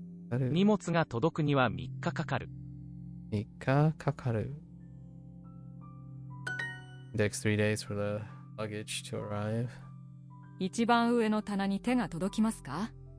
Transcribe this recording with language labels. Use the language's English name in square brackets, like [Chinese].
[Japanese] 荷物が届くには3日かかる。 3日かかる。 [English] It takes 3 days for the luggage to arrive. [Japanese] 一番上の棚に手が届きますか？